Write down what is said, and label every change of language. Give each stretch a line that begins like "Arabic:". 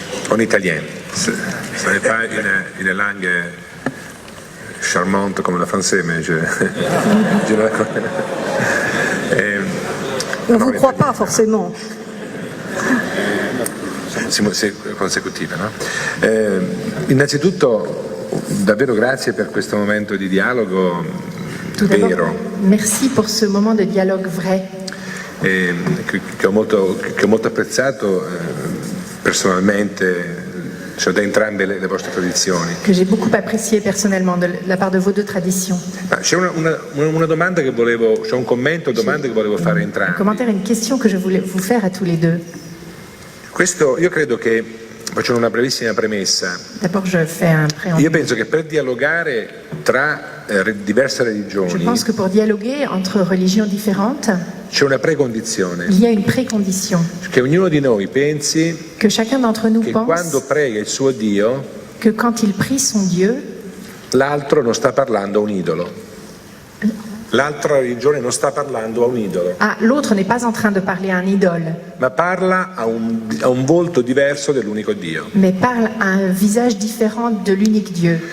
French: En italien. Ce n'est pas une langue charmante comme le français, mais je la connais. On ne vous croit pas forcément. C'est
Italian: consecutiva, no? Innanzitutto davvero grazie per questo momento di dialogo vero.
French: Merci pour ce moment de dialogue vrai.
Italian: Che ho molto apprezzato personalmente, cioè da entrambe le vostre tradizioni.
French: Que j'ai beaucoup apprécié personnellement de la part de vos deux traditions.
Italian: C'è una domanda che volevo, c'è un commento, domanda che volevo fare a entrambi.
French: Un commentaire et une question que je voulais vous faire à tous les deux.
Italian: Questo, io credo che, faccio una brevissima premessa.
French: D'abord, je fais un préambule.
Italian: Io penso che per dialogare tra diverse religioni,
French: je pense que pour dialoguer entre religions différentes,
Italian: c'è una precondizione.
French: Il y a une précondition.
Italian: Che ognuno di noi pensi
French: que chacun d'entre nous
Italian: che
French: pense
Italian: quando prega il suo Dio,
French: que quand il prie son Dieu,
Italian: l'altro non sta parlando a un idolo. L'altra religione non sta parlando a un idolo.
French: L'autre n'est pas en train de parler à un idole.
Italian: Ma parla a un volto diverso dell'unico Dio.
French: Mais parle à un visage différent de l'unique Dieu.